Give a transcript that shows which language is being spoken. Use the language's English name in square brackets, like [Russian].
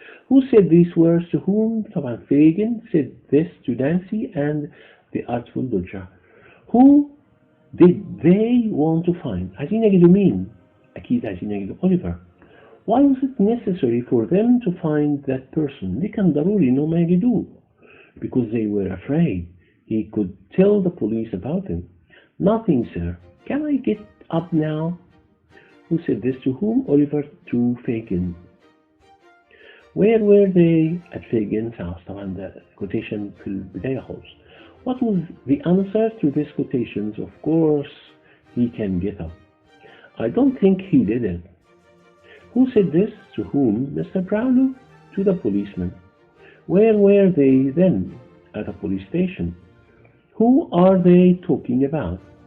[English] Who said these words to whom? طبعا Fagin said this to Nancy and the Artful Dodger. Who did they want to find? [Arabic] عايزين يجدوا مين؟ أكيد عايزين يجدوا Oliver. [English] Why was it necessary for them to find that person? [Arabic] ليه كان ضروري إنهم يجدوه؟ [English] Because they were afraid he could tell the police about him. Nothing, sir. Can I get up now? Who said this to whom? Oliver to Fagin. Where were they? At Fagin's house. [Arabic] طبعا ده quotation في البداية خالص. [English] What was the answer to these quotations? Of course, he can get up. I don't think he did it. Who said this to whom? Mr. Brownlow to the policeman. Where were they then? At a police station. Who are they talking about?